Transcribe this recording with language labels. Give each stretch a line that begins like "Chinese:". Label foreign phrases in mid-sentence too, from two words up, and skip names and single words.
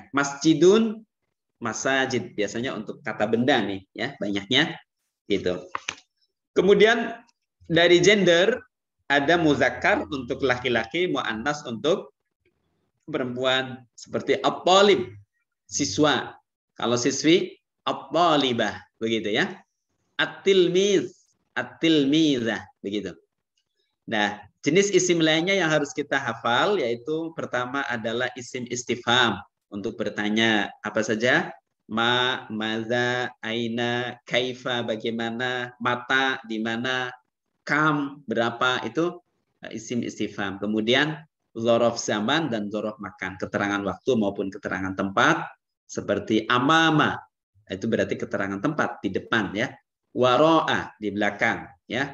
Arabic: Masjidun, masajid,
Indonesian: biasanya untuk kata benda nih ya, banyaknya gitu. Kemudian dari gender ada muzakkar untuk laki-laki, muannas untuk perempuan seperti at-talib, siswa. Kalau siswi at-talibah, begitu ya.
Arabic: At-tilmiz, at-tilmizah,
Indonesian: begitu. Nah, jenis isim lainnya yang harus kita hafal yaitu pertama adalah
Arabic: isim istifham
Indonesian: untuk bertanya apa saja,
Arabic: ma, maza, aina, kaifa,
Indonesian: bagaimana, mata, di mana, kam, berapa, itu
Arabic: isim istifham.
Indonesian: Kemudian
Arabic: dzaraf zaman
Indonesian: dan
Arabic: dzaraf makan,
Indonesian: keterangan waktu maupun keterangan tempat seperti amama, itu berarti keterangan tempat di depan ya. Waro'a di belakang ya.